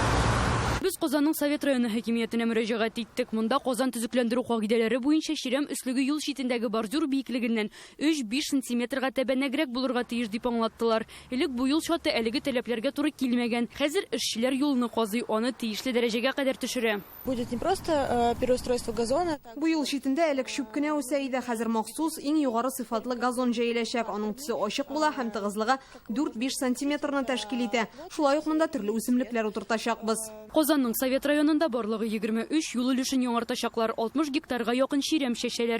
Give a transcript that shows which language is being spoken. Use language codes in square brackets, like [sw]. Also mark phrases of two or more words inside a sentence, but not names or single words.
[tt] Без Казанның Совет районы хакимиятенә мөрәҗәгать иттек. Монда Казан төзекләндерү кагыйдәләре буенча ширәм өслеге юл читендәге бордюр биеклегеннән 3-5 сантиметрга тәбәнәгрәк булырга тиеш дип аңлаттылар. Элек бу юл чаты әлеге таләпләргә туры килмәгән. Хәзер эшчеләр юлны казый, аны тиешле дәрәҗәгә кадәр төшерә. [ru] Будет не просто переустройство газона. [tt] Бу юл читендә элек чүп кенә үсә иде, хәзер махсус иң югары сыйфатлы газон җәеләчәк. Аның төсе ачык була һәм тыгызлыгы 4-5 сантиметрны тәшкил итә. Шулай ук монда төрле үсемлекләр утыртачакбыз. Казанның Совет районында барлыгы 23 юл өлешен яңартачаклар, 60 гектарга якын ширәм чәчәләр.